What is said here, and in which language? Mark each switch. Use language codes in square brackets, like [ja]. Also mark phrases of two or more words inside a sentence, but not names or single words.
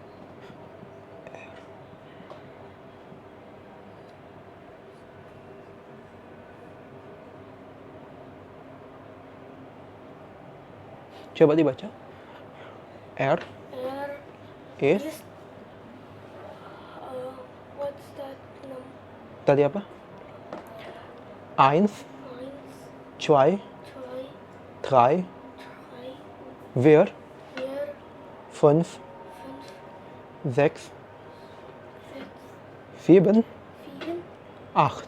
[id] Coba dibaca. R Er is [en] is what's that number? [id] tadi apa? [de] Eins, Eins, zwei, zwei, drei, drei, vier, vier, fünf, fünf, sechs, sechs, sieben, sieben, acht,